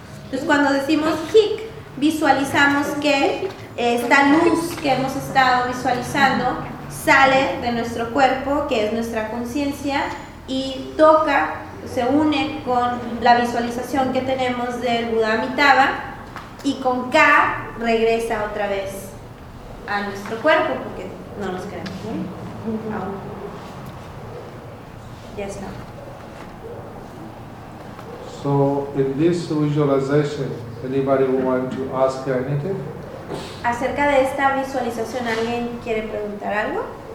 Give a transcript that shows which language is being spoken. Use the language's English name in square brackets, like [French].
[Spanish] Entonces cuando decimos hic, visualizamos que esta luz que hemos estado visualizando sale de nuestro cuerpo, que es nuestra conciencia, y toca, se une con la visualización que tenemos del Buda Amitabha, y con ka regresa otra vez a nuestro cuerpo, porque no nos creemos. Ya está. [English] So in this visualization, anybody want to ask anything? [Spanish] Acerca de esta visualización, ¿alguien quiere preguntar algo?